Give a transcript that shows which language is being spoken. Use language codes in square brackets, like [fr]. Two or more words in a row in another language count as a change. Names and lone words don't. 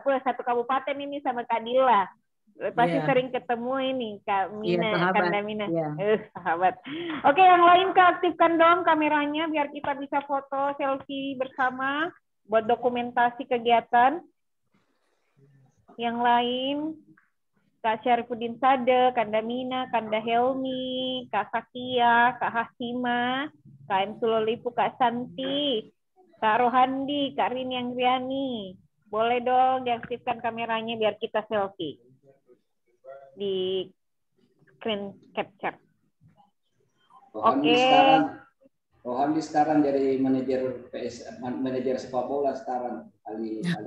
[id] Satu kabupaten ini sama Kak Dila. Pasti sering ketemu ini Kak Mina, Kanda Mina. Sahabat. Oke, yang lain Kak, aktifkan dong kameranya biar kita bisa foto selfie bersama buat dokumentasi kegiatan. Yang lain, Kak Syarifuddin Sade, Kanda Mina, Kanda Helmi, Kak Sakia, Kak Hasima, Kak M. Sulolipu, Kak Santi, Kak Rohandi, Kak Rini Angriani. Boleh dong diaktifkan kameranya biar kita selfie di [en] screen capture. [id] Oke. Rohandi sekarang jadi manajer sepak bola sekarang kali.